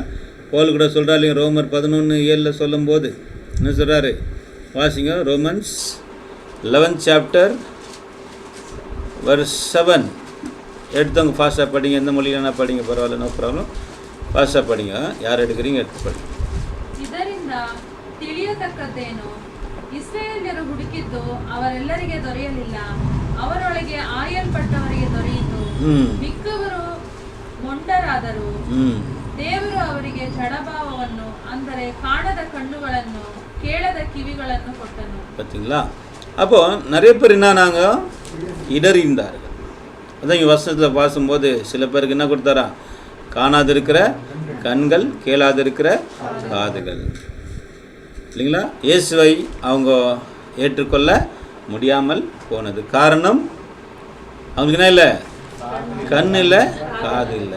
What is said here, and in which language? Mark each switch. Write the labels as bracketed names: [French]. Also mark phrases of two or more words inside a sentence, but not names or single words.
[Tamil] பவுல் கூட சொல்கிறார் இல்லைங்க, ரோமர் 11:7 சொல்லும்போது என்ன சொல்கிறாரு வாசிங்க. ரோமன்ஸ் [English] 11th chapter verse 7 [Tamil] எடுத்தவங்க ஃபாஸ்ட்டாக படிங்க. எந்த மொழியிலனா படிங்க, பரவாயில்ல, [English] no problem. [Tamil] ஃபாஸ்ட்டாக படிங்க. யார் எடுக்கிறீங்க எடுத்து படிங்க. [Kannada] ಇದರಿಂದ ತಿಳಿಯತಕ್ಕದ್ದೇನು, ಇಸ್ರಾಯೇಲ್ಯರು ಹುಡುಕಿದ್ದು ಅವರೆಲ್ಲರಿಗೆ ದೊರೆಯಲಿಲ್ಲ, ಅವರೊಳಗೆ ಆಯಲ್ಪಟ್ಟವರಿಗೆ ದೊರೆಯಿತು. ಮಿಕ್ಕವರು ಮೊಂಡರಾದರು. ದೇವರು ಅವರಿಗೆ ಜಡಭಾವವನ್ನು, ಅಂದರೆ ಕಾಣದ ಕಣ್ಣುಗಳನ್ನು, ಕೇಳದ ಕಿವಿಗಳನ್ನು ಕೊಟ್ಟನು. [Tamil] பார்த்தீங்களா? அப்போ நிறைய பேர் என்னன்னாங்க, இடறிந்தார்கள். அதான் இங்கே வசனத்தில் வாசும்போது சில பேருக்கு என்ன கொடுத்தாரா, காணாதிருக்கிற கண்கள், கேளாதிருக்கிற காதுகள் இல்லைங்களா. இயேசுவை அவங்க ஏற்றுக்கொள்ள முடியாமல் போனது காரணம் அவங்களுக்கு என்ன இல்லை, கண் இல்லை, காது இல்லை.